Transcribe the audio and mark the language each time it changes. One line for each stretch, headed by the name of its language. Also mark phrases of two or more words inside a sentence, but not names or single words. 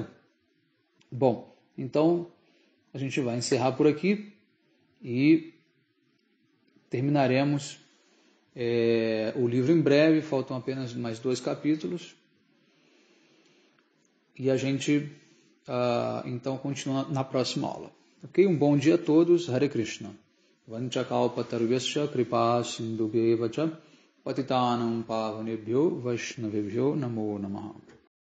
Portuguese: Bom, então a gente vai encerrar por aqui e terminaremos o livro em breve, faltam apenas mais 2 capítulos. E a gente então continua na próxima aula. Ok? Um bom dia a todos.
Sanskrit: Hare Krishna. Vanchakalpatarvyasya kripa sindhubheva cha patitanam pavanebhyo vaishnavebhyo namo namaha.